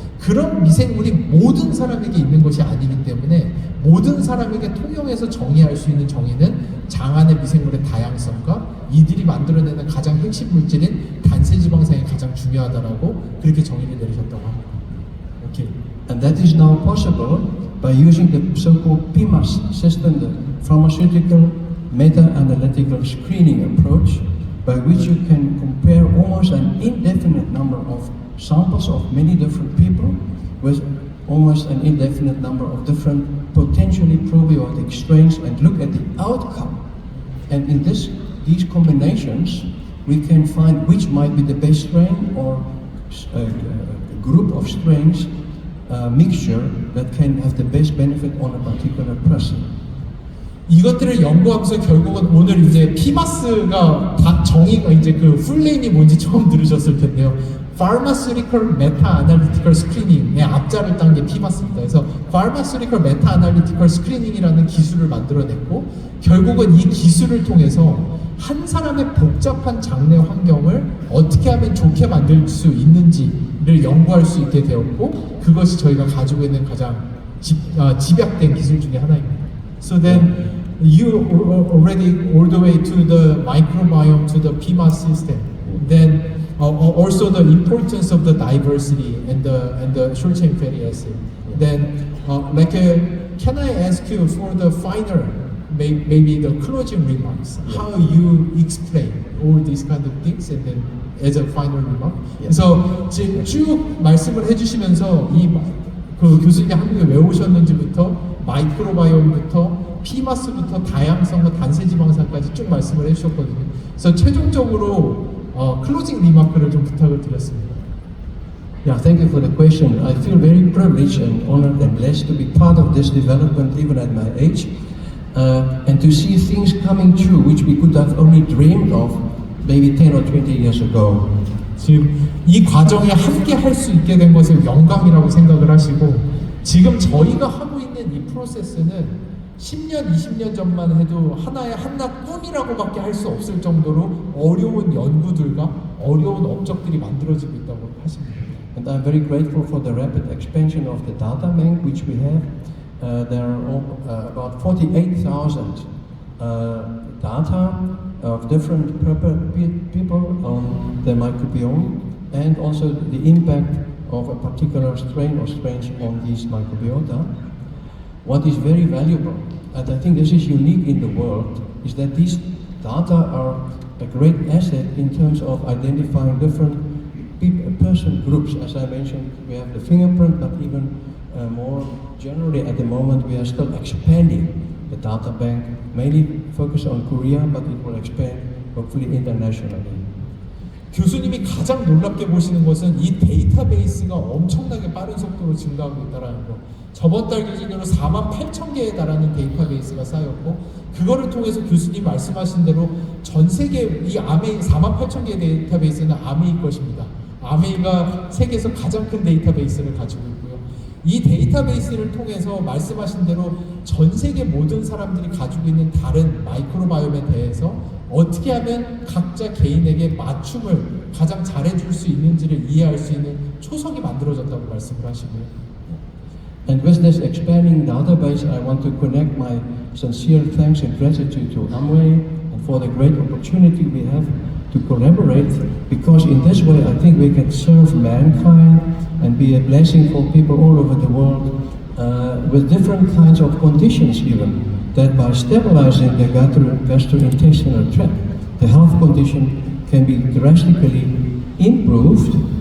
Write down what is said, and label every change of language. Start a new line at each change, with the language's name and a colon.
Korean: 그런 미생물이 모든 사람에게 있는 것이 아니기 때문에 모든 사람에게 통용해서 정의할 수 있는 정의는 장 안의 미생물의 다양성과 이들이 만들어내는 가장 핵심 물질인 단세지방산이 가장 중요하다라고 그렇게 정의를 내리셨다고 합니다. 오케이.
English: And that is now possible by using the so-called PMAS system, the pharmaceutical meta-analytical screening approach, by which you can compare almost an indefinite number of samples of many different people with almost an indefinite number of different potentially probiotic strains and look at the outcome. And in these combinations, we can find which might be the best strain or a group of strains mixture that can have the best benefit on a particular person.
Korean: 이것들을 연구하면서 결국은 오늘 이제 피마스가 다 정의가 이제 그 풀네임이 뭔지 처음 들으셨을 텐데요. Pharmaceutical Meta-Analytical Screening의 앞자를 딴 게 피마스입니다. 그래서 Pharmaceutical Meta-Analytical Screening이라는 기술을 만들어냈고, 결국은 이 기술을 통해서 한 사람의 복잡한 장내 환경을 어떻게 하면 좋게 만들 수 있는지를 연구할 수 있게 되었고, 그것이 저희가 가지고 있는 가장 집약된 기술 중에 하나입니다.
English: So then you already all the way to the microbiome, to the PMAS system. Then also the importance of the diversity and the short chain fatty acid. Then can I ask you for the final, maybe the closing remarks, how you explain all these kind of things, and then as a final remark.
Korean: 그래서 지금 쭉 말씀을 해주시면서 그 교수님이 한국에 왜 오셨는지부터 마이크로바이옴부터 피마스부터 다양성과 단세지방산까지 쭉 말씀을 해주셨거든요. 그래서 최종적으로 클로징 리마크를 좀 부탁을 드렸습니다.
English: Yeah, thank you for the question. I feel very privileged and honored and blessed to be part of this development even at my age, and to see things coming true which we could have only dreamed of maybe 10 or 20 years ago.
Korean: 지금 이 과정에 함께 할 수 있게 된 것을 영광이라고 생각을 하시고, 지금 저희가 하고 있는 이 프로세스는 10년, 20년 전만 해도 하나의 한낱 꿈이라고밖에 할 수 없을 정도로 어려운 연구들과 어려운 업적들이 만들어지고 있다고 하십니다.
English: And I'm very grateful for the rapid expansion of the data bank which we have. There are about 48,000 data of different people on the microbiome, and also the impact of a particular strain or strains on these microbiota. What is very valuable, and I think this is unique in the world, is that these data are a great asset in terms of identifying different person groups. As I mentioned, we have the fingerprint, but even more generally at the moment we are still expanding the data bank, mainly focused on Korea, but it will expand hopefully internationally.
Korean: 교수님이 가장 놀랍게 보시는 것은 이 데이터베이스가 엄청나게 빠른 속도로 증가하고 있다는 거. 저번 달 기준으로 48,000개에 달하는 데이터베이스가 쌓였고, 그거를 통해서 교수님 말씀하신 대로 전 세계 이 아메이 48,000개의 데이터베이스는 아메이 것입니다. 아메이가 세계에서 가장 큰 데이터베이스를 가지고 있고요. 이 데이터베이스를 통해서 말씀하신 대로 전 세계 모든 사람들이 가지고 있는 다른 마이크로바이옴에 대해서 어떻게 하면 각자 개인에게 맞춤을 가장 잘해줄 수 있는지를 이해할 수 있는 초석이 만들어졌다고 말씀을 하시고요.
English: And with this expanding database, I want to connect my sincere thanks and gratitude to Amway and for the great opportunity we have to collaborate, because in this way I think we can serve mankind and be a blessing for people all over the world with different kinds of conditions even, that by stabilizing the gastrointestinal tract, the health condition can be drastically improved.